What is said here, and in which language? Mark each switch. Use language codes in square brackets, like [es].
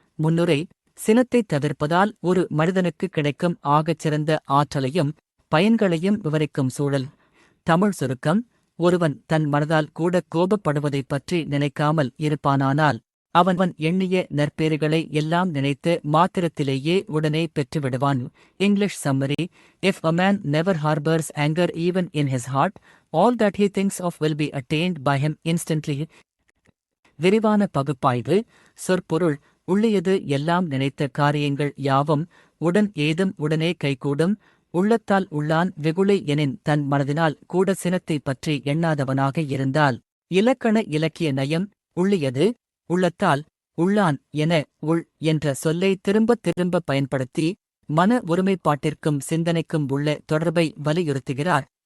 [ta] முன்னுரை: சினத்தைத் தவிர்ப்பதால் ஒரு மனிதனுக்கு கிடைக்கும் ஆகச் சிறந்த ஆற்றலையும் பயன்களையும் விவரிக்கும் சூழல். தமிழ் சுருக்கம்: ஒருவன் தன் மனதால் கூட கோபப்படுவதைப் பற்றி நினைக்காமல் இருப்பானானால் அவன் எண்ணிய நற்பேறுகளை எல்லாம் நினைத்து மாத்திரத்திலேயே உடனே பெற்றுவிடுவான். [en] English summary: If a man never harbors anger even in his heart, all that he thinks of will be attained by him instantly. [ta] விரிவான பகுப்பாய்வு. சொற்பொருள்: உள்ளியது எல்லாம் நினைத்த காரியங்கள் யாவும் உடன் ஏதும் உடனே கைகூடும். உள்ளத்தால் உள்ளான் வெகுளி எனின் தன் மனதினால் கூட சினத்தைப் பற்றி எண்ணாதவனாக இருந்தால். இலக்கண இலக்கிய நயம்: உள்ளியது, உள்ளத்தால், உள்ளான் என உள் என்ற சொல்லை திரும்பத் திரும்ப பயன்படுத்தி மன ஒருமைப்பாட்டிற்கும் சிந்தனைக்கும் உள்ள தொடர்பை வலியுறுத்துகிறார்.